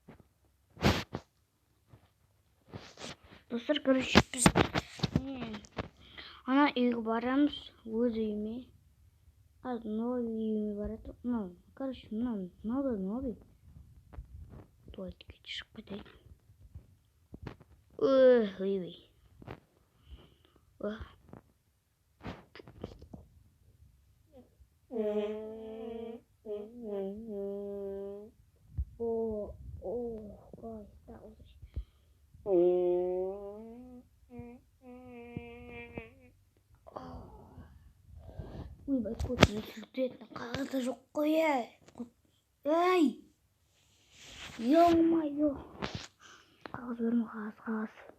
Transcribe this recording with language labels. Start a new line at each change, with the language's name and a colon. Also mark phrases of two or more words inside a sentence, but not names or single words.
Kazakh: Достар, короче, біз ана үйге барамыз, өз үйіме. Новый үйіме барады. Короче, новый. Туалетке шығып кетейін. Ой.
English: Guys, that was
Kazakh: ойбай, көтіне сүртетін қағазда жоқ қой, Эй! Ё-моё! Қағаз берме, қағаз.